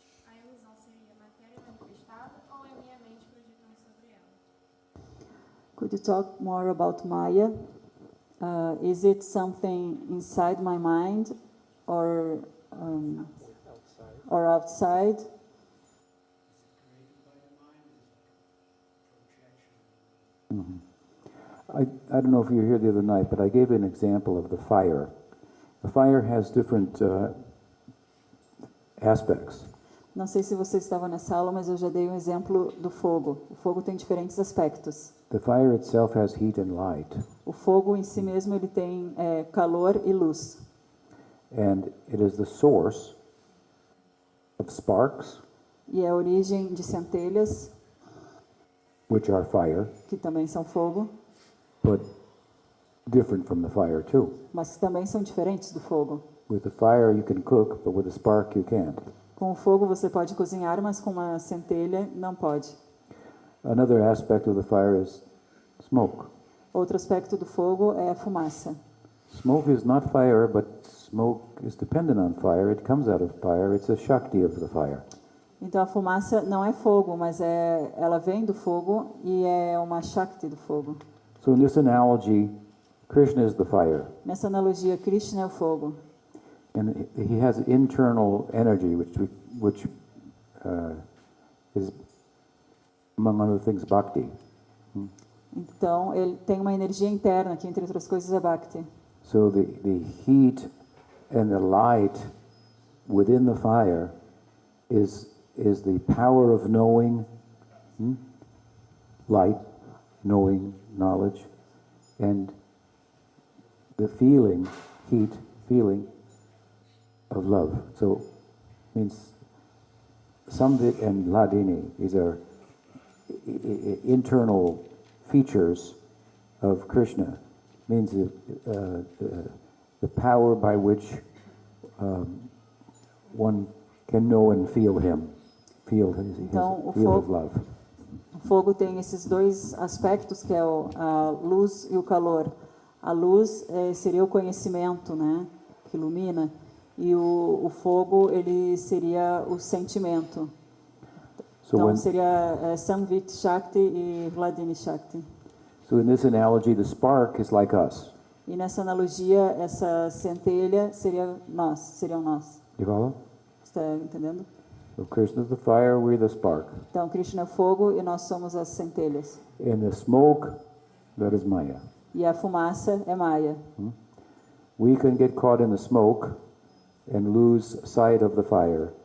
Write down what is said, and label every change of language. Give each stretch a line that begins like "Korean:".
Portuguese: A ilusão seria matéria manifestada ou é minha mente projetando sobre ela?
English: Could you talk more about Maya? Is it something inside my mind or outside? I don't know if you were here the other night, but I gave an example of the fire. The fire has different aspects.
Portuguese: Não sei se você estava nessa aula, mas eu já dei um exemplo do fogo. O fogo tem diferentes aspectos.
English: The fire itself has heat and light,
Portuguese: O fogo em si mesmo ele tem calor e luz.
English: and it is the source of sparks,
Portuguese: E é a origem de centelhas,
English: which are fire,
Portuguese: que também são fogo,
English: but different from the fire too.
Portuguese: mas que também são diferentes do fogo.
English: With the fire you can cook, but with the spark you can't.
Portuguese: Com o fogo você pode cozinhar, mas com uma centelha não pode.
English: Another aspect of the fire is smoke.
Portuguese: Outro aspecto do fogo é a fumaça.
English: Smoke is not fire, but smoke is dependent on fire. It comes out of fire. It's a Shakti of the fire.
Portuguese: Então a fumaça não é fogo, mas ela vem do fogo e é uma Shakti do fogo.
English: So in this analogy, Krishna is the fire,
Portuguese: Nessa analogia, Krishna é o fogo.
English: and he has internal energy, which is, among other things, bhakti.
Portuguese: Então ele tem uma energia interna, que entre outras coisas é Bhakti.
English: So the heat and the light within the fire is the power of knowing, light, knowing, knowledge, and the feeling, heat, feeling of love. So means Samvit and Hladini, these are internal features of Krishna. Means the power by which one can know and feel him, feel his love.
Portuguese: O fogo tem esses dois aspectos, que é a luz e o calor. A luz seria o conhecimento, né, que ilumina, e o fogo ele seria o sentimento.
English: So
Portuguese: Então
English: when,
Portuguese: seria Samvit Shakti e Hladini Shakti.
English: so in this analogy, the spark is like us.
Portuguese: E nessa analogia, essa centelha seriam nós.
English: You follow?
Portuguese: Está entendendo?
English: So Krishna is the fire, we're the spark.
Portuguese: Então Krishna é o fogo e nós somos as centelhas.
English: And the smoke, that is Maya.
Portuguese: E a fumaça é Maya.
English: We can get caught in the smoke and lose sight of the fire.